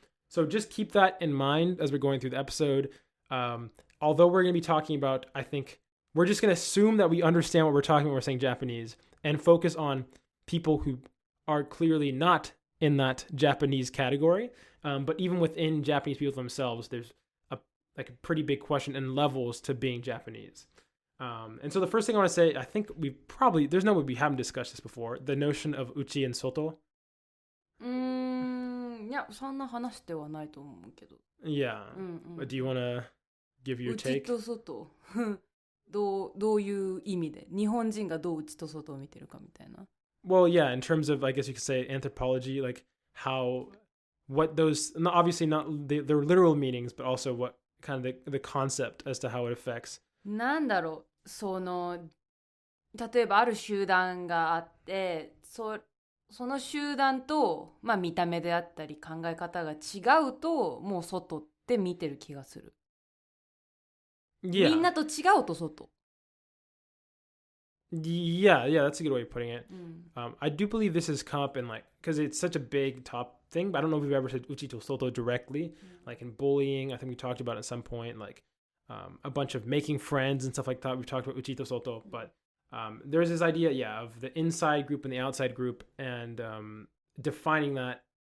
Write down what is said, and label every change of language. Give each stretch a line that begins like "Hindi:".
English: So just keep that in mind as we're going through the episode. Although we're going to be talking about, I think, we're just going to assume that we understand what we're talking about when we're saying Japanese and focus on people who are clearly not in that Japanese category. But even within Japanese people themselves, there's a pretty big question and levels to being Japanese. And so the first thing I want to say, I think there's no way we haven't discussed this before, the notion of uchi and soto.
Japanese: いや、そんな話してはないと思うけど。
English: Yeah. But do you want to give your take?
Japanese: 内と外どういう意味で日本人がどう内と外を見てるかみたいな。
English: Well, yeah, in terms of, I guess you could say anthropology, like what those, obviously not their literal meanings, but also what kind of the concept as to how it affects.
Japanese: なんだろう、例えばある集団があって、その集団と、見た目であったり考え方が違うと、もう外って見てる気がする。
English: Yeah.
Japanese: みんなと違うと外。
English: Yeah, that's a good way of putting it.
Japanese: うん
English: I do believe this has come up in like, because it's such a big top thing, but I don't know if we've ever said uchi to soto directly, like in bullying. I think we talked about it at some point, like a bunch of making friends and stuff like that. We've talked about uchi to soto, but there's this idea, of the inside group and the outside group, and defining that.